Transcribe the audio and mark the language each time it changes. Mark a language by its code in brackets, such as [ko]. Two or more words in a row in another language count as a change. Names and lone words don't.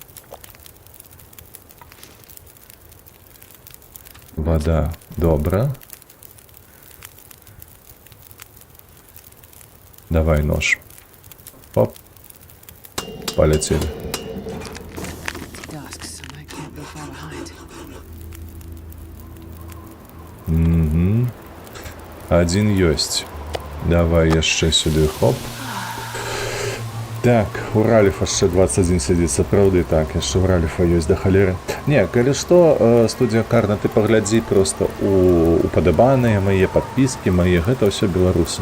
[be] Вода. Добра. Давай нож. [ru] Оп. Полетели. [en] It's dusk, so I can't be far behind. [be] Один ёсць. Давай яшчэ сюды, хоп. Так, у Раліфа яшчэ 21 сядзіць, сапраўды, так, яшчэ у Раліфа ёсць да халеры. Не, калі што, студія Карна, ты паглядзі проста упадабаныя мае падпіскі, мае, гэта ўсё беларусы.